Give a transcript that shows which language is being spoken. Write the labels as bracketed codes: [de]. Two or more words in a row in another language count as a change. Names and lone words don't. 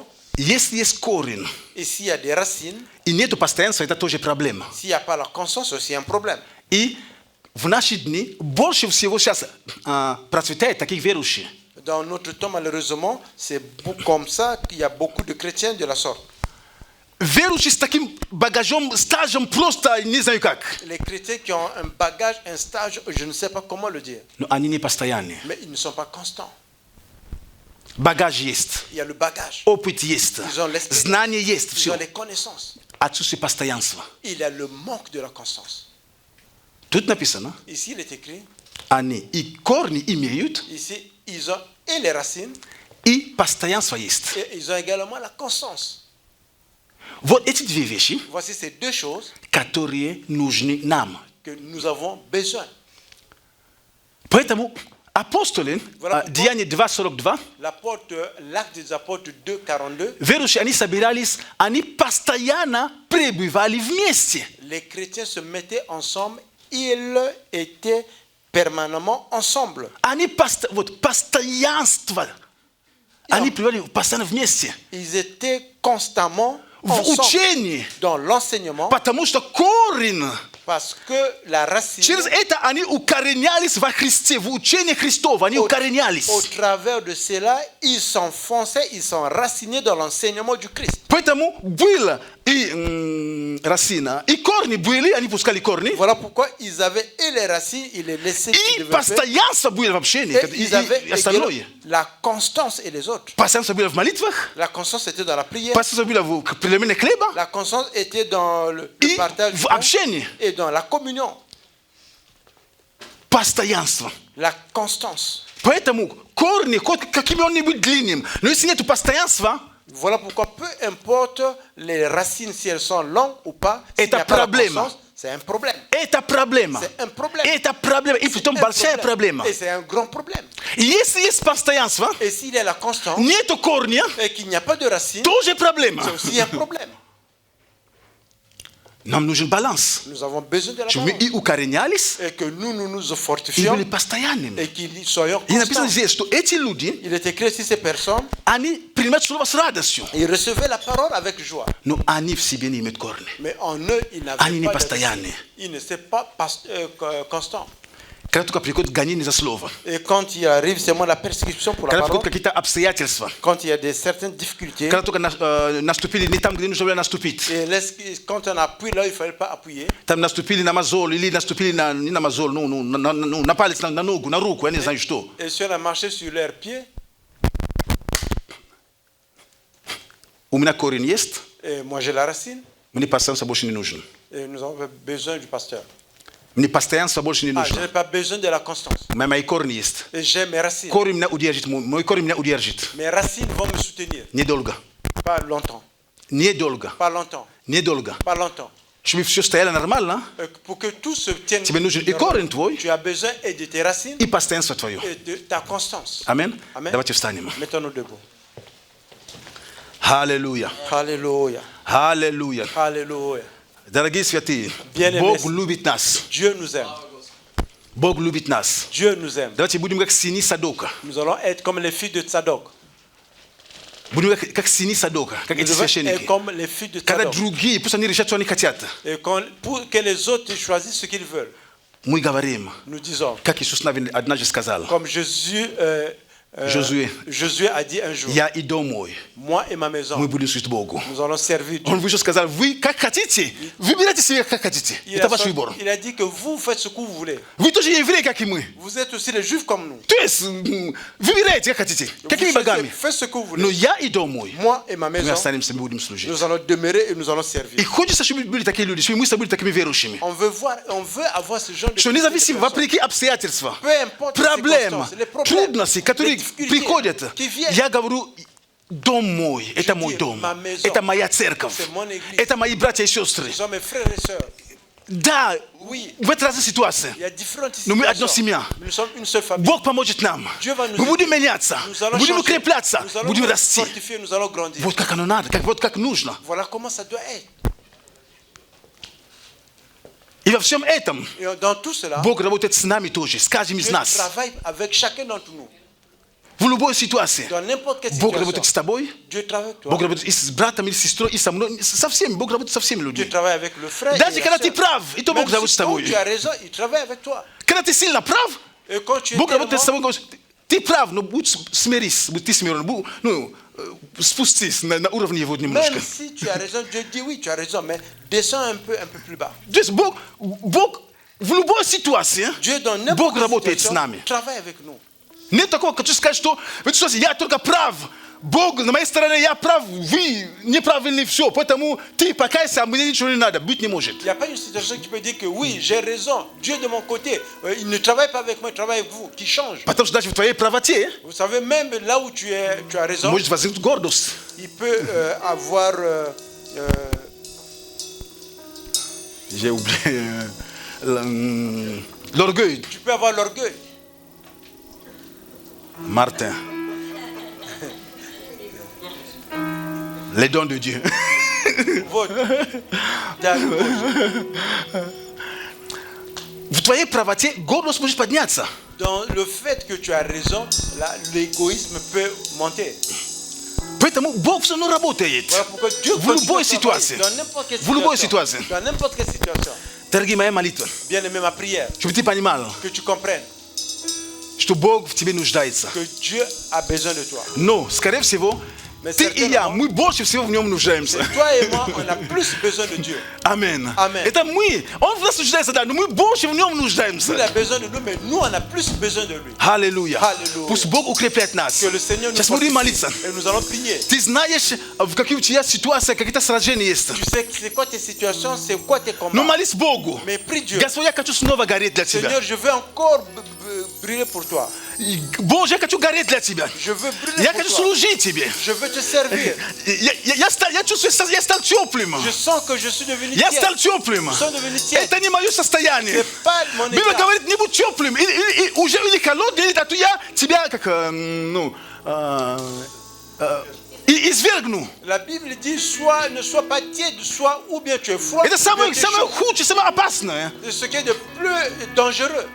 [ru] если есть корень [fr] et s'il y a des racines, [ru] и нету постоянства, это тоже проблема. [fr] s'il n'y a pas la constance, c'est aussi un problème. [ru] И в наши дни больше всего сейчас процветает таких верующих. [fr] Dans notre temps, malheureusement, c'est comme ça qu'il y a beaucoup de chrétiens de la sorte. [ru] Верующие с таким багажом, стажем просто не знаю как. [fr] Les chrétiens qui ont un bagage, un stage, je ne sais pas comment le dire, [ru] Но они не постоянные. [fr] mais ils ne sont pas constants. [ru] Багаж есть, [fr] Il y a le bagage, [ru] опыт есть, [fr] ils ont l'expérience, [ru] знание есть, [fr] ils ont [ru] все. [fr] les connaissances. [ru] Отсутствие постоянства. [fr] Il y a le manque de la constance. [ru] Тут написано, [fr] Ici, il est écrit, [ru] они и корни имеют, [fr] ici, ils ont et les racines, [ru] и постоянство есть. [fr] et ils ont également la constance. [ru] Вот эти две вещи, [fr] Voici ces deux choses [ru] которые нужны нам. [fr] que nous avons besoin. [ru] Поэтому апостолы, [fr] Voilà [ru] Деяния 2:42, [fr] L'acte des apôtres 2, 42, [ru] верующие, они собирались, они постоянно пребывали вместе. [fr] les chrétiens se mettaient ensemble, ils étaient permanemment ensemble. [ru] Они вот постоянство. Они пребывали постоянно вместе. [fr] Ils étaient constamment [ru] В [fr] ensemble [ru] учении. [fr] dans l'enseignement [ru] Потому что корень, [fr] parce que la racine, [ru] через это они укоренялись во Христе, в учении Христова, они укоренялись. [fr] au travers de cela, ils s'enfonçaient, ils sont racinés dans l'enseignement du Christ. [ru] Поэтому было и росина, и корни были, они пускали корни, [fr] Voilà pourquoi ils avaient et les racines, ils les laissaient se [ru] и [fr] développer, [ru] постоянство было в общении, [fr] et ils avaient [ru] и остальное. [fr] également la constance et les autres. [ru] Постоянство было в молитвах, [fr] La constance était dans la prière, [ru] постоянство было в преломлении хлеба [fr] la constance était dans le [ru] и [fr] partage du [ru] в [fr] pain [ru] общении. [fr] et dans la communion. [ru] Постоянство. [fr] La constance. [ru] Поэтому корни, какими он ни будет длинным, но если нет постоянства, [fr] Voilà pourquoi peu importe les racines, si elles sont longues ou pas, s'il [ru] Это [fr] n'y a pas la [ru] проблема. [fr] constance, c'est un problème. [ru] это проблема. [fr] C'est un problème. [ru] Это проблема. И притом [fr] Un [ru] большая [fr] problème. [ru] проблема. [fr] Et c'est un grand problème. [ru] И если есть постоянство, [fr] Et s'il y a la constance [ru] нету корня, [fr] et qu'il n'y a pas de racines, [ru] тоже проблема. [fr] c'est aussi un problème. [ru] Нам нужен баланс. [fr] Nous avons besoin de la [ru] Чтобы мы [fr] balance. [ru] и укоренялись, [fr] Et que nous [ru] и [fr] fortifions [ru] были постоянными. [fr] et qu'ils soyons [ru] И написано [fr] constants. [ru] здесь, что эти люди, [fr] Il est écrit ici, ces personnes, [ru] они принимают слово с радостью, [fr] ils recevaient la parole avec joie. [ru] но они в себе не имеют корня. [fr] Mais en eux, ils n'avaient [ru] Они не [fr] pas de [ru] постоянные. [fr] racines. Ils n'étaient pas constants. [ru] Когда только приходит гонение за слово, [fr] Et quand il arrive seulement la persécution pour la [ru] когда [fr] parole, [ru] приходят какие-то обстоятельства, [fr] quand il y a certaines difficultés, [ru] когда только наступили не там, где нужно было наступить, [fr] et quand on appuie là, il ne fallait pas appuyer. [ru] там наступили на мозоль, или наступили не на мозоль, на палец, на ногу, на руку, я не знаю что. [fr] Et si on a marché sur leurs pieds, [ru] У меня корень есть, [fr] et moi j'ai la racine, [ru] мне постоянство больше не нужно. [fr] et nous avons besoin du pasteur. [ru] Мне постоянство больше не [fr] Je n'ai [ru] нужно. [fr] pas besoin de la constance. [ru] У меня мои корни есть. [fr] Et j'ai mes racines. [ru] Корень меня удержит, мой корень меня удержит. [fr] Mes racines vont me soutenir. [ru] Недолго. [fr] Pas longtemps. [ru] Недолго. [fr] Pas longtemps. [ru] Недолго. [fr] Pas longtemps. [ru] Чтобы все стояло нормально, [fr] Pour que tout se tienne, [ru] тебе нужен и корень твой, [fr] tu as besoin et de tes racines [ru] и постоянство твое. [fr] et de ta constance. [ru] Аминь. [fr] Amen. [ru] Давайте встанем. [fr] Mettons-nous debout. [ru] Аллилуйя. [fr] Alléluia. [ru] Аллилуйя. [fr] Alléluia. [ru] Дорогие святые, [fr] Bien-aimés. [ru] Бог любит нас. [fr] Dieu nous aime. [ru] Бог любит нас. [fr] Dieu nous aime. [ru] Давайте будем как сыны Садока. [fr] Nous allons être comme les filles de Tzadok. [ru] Будем как сыны Садока, как [fr] Nous [ru] эти [fr] devons être [ru] священники. [fr] comme les filles de [ru] Когда [fr] Tzadok. [ru] другие, пусть они решат, что они хотят, [fr] Et pour que les autres choisissent ce qu'ils veulent, [ru] мы говорим, [fr] nous disons, [ru] как Иисус однажды сказал, [fr] comme Josué a dit un jour, [ru] я и дом мой, [fr] moi et ma maison, [ru] мы будем служить Богу. [fr] nous allons servir Dieu. [ru] Он выше сказал, вы как хотите, выбирайте себе как хотите. Это ваш выбор. [fr] Il a dit que vous faites ce que vous voulez. [ru] Вы тоже евреи, как и мы. [fr] Vous êtes aussi les juifs comme nous. [ru] То есть, выбирайте, как хотите. Какими богами. [fr] Faites ce que vous [ru] Но [fr] voulez. [ru] я и дом мой, [fr] Moi et ma [ru] мы [fr] maison, [ru] останемся, мы будем служить. [fr] nous allons demeurer et nous allons [ru] И [fr] servir. [ru] хочется, чтобы были такие люди, чтобы мы с тобой были такими верующими. [fr] On veut avoir ce genre de [ru] Что независимо, [fr] personnes. [ru] вопреки обстоятельствам, [fr] Peu importe les [ru] проблем, [fr] circonstances, les problèmes, [ru] трудности, которые [fr] les difficultés [ru] приходят, [fr] qui viennent. [ru] я говорю, дом мой, это мой [fr] dis, [ru] дом, [fr] ma maison, [ru] это моя церковь, [fr] c'est mon église. [ru] это мои братья и сестры. [fr] Ils sont mes frères et sœurs. [ru] da [fr] Oui. [ru] в этой разной ситуации. [fr] Il y a différentes [ru] Но мы одна [fr] situations. [ru] семья. [fr] Nous sommes une seule famille. [ru] Бог поможет нам. [fr] Dieu va nous [ru] Мы будем [fr] aider. [ru] меняться, [fr] Nous allons [ru] будем [fr] changer. [ru] укрепляться, [fr] Nous allons [ru] будем [fr] nous [ru] расти. [fr] fortifier, nous allons grandir. [ru] Вот как оно надо, вот как нужно. [fr] Voilà comment ça doit être. [ru] И во всем этом [fr] Et dans tout cela, [ru] Бог работает с нами тоже, с каждым из [fr] Dieu [ru] нас. [fr] travaille avec chacun d'entre nous. [ru] В любой ситуации. [fr] Dans n'importe quelle [ru] Бог работает с [fr] situation, [ru] тобой, [fr] Dieu travaille avec toi. [ru] Бог работает и с братом, или с сестрой, и со мной, со всеми. Бог работает со всеми [fr] Dieu [ru] людьми. [fr] travaille avec le frère et [ru] Даже [fr] la [ru] когда ты [fr] sœur. [ru] прав, и то Бог [fr] Même [ru] работает с [fr] si quand [ru] тобой. [fr] tu as raison, il travaille avec toi. [ru] Когда ты сильно прав, [fr] Et quand tu es [ru] Бог работает с тобой, [fr] tellement... [ru] говорит, ты прав, но будь смирись, будь ты смирен, спустись на уровне его немножко. [fr] Même si tu as raison, Dieu dit oui, tu as raison, mais descends un peu plus bas. [ru] То есть Бог в любой ситуации, [fr] Dieu dans [ru] Бог [fr] n'importe [ru] работает [fr] quelle [ru] с [fr] situation [ru] нами. [fr] travaille avec nous. [ru] Нет такого, как ты скажешь, что в этой ситуации я только прав. Бог на моей стороне, я прав, вы неправильны, все. Поэтому ты покайся, а мне ничего не надо. Быть не может. [fr] Il n'y a pas une situation qui peut dire que oui, j'ai raison, Dieu de mon côté, il ne travaille pas avec moi, il travaille avec vous, qui change. [ru] Потому что даже в твоей правоте [fr] Vous savez, même là où tu as raison, [ru] может возникнуть гордость. [fr] il peut avoir... J'ai oublié l'orgueil. tu peux avoir l'orgueil. Martin. Les dons de Dieu. Votre... [ru] В твоей правоте гордость может подняться. [fr] Dans le fait que tu as raison, l'égoïsme peut monter. [ru] Поэтому Бог все равно работает. [fr] Voilà pourquoi Dieu [ru] В любой [fr] continue à [ru] ситуации. [fr] travailler dans n'importe quelle [ru] В любой [fr] situation. [ru] ситуации. [fr] Dans n'importe quelle situation. [ru] Дорогие моя молитва, [fr] Bien aimé, ma prière, [ru] чтобы ты понимал, [fr] que tu comprennes [ru] что Бог в тебе нуждается. [fr] que Dieu a besoin de toi. [ru] Но, скорее всего, [fr] Mais [ru] ты и я, [fr] certainement, [ru] мы больше всего в нем нуждаемся. [fr] toi et moi, on a plus besoin de Dieu. [ru] Амен. Амен. Это мы. Он в нас нуждается, да, но мы больше в нем [fr] Il [ru] нуждаемся. [fr] a besoin de nous, mais nous, on a plus besoin de lui. [ru] Аллилуйя. Аллилуйя. Пусть Бог укрепляет нас. [fr] Que le Seigneur nous [ru] Сейчас будем [fr] fortifie. [ru] молиться. [fr] Et nous allons prier. [ru] Ты знаешь, в какие у тебя ситуации, какие-то сражения есть. [fr] Tu sais c'est quoi tes situations, c'est quoi tes [ru] Но [fr] combats. [ru] молись Богу. [fr] Mais prie Dieu. [ru] Господь, я хочу снова гореть для тебя. [fr] Seigneur, je veux encore brûler pour toi. [ru] Боже, я хочу гореть для тебя. [fr] Je veux brûler [ru] Я [fr] pour [ru] хочу [fr] toi. [ru] служить тебе. [fr] Je veux te servir. [ru] Я чувствую, я стал теплым. [fr] Je sens que je suis devenu [ru] Я [fr] tiède. [ru] стал теплым. [fr] Je suis devenu tiède. [ru] Это не мое состояние. [fr] C'est pas mon [ru] Библия [fr] état. [ru] говорит, не будь теплым. Или холодным, или то я тебя как, извергну. [fr] La Bible dit ne sois pas tiède, sois ou bien tu es froid. [ru] Это [fr] ou [ru] самое [fr] bien tu es chaud. [ru] худшее, самое опасное. [fr] Ce qui est de plus dangereux,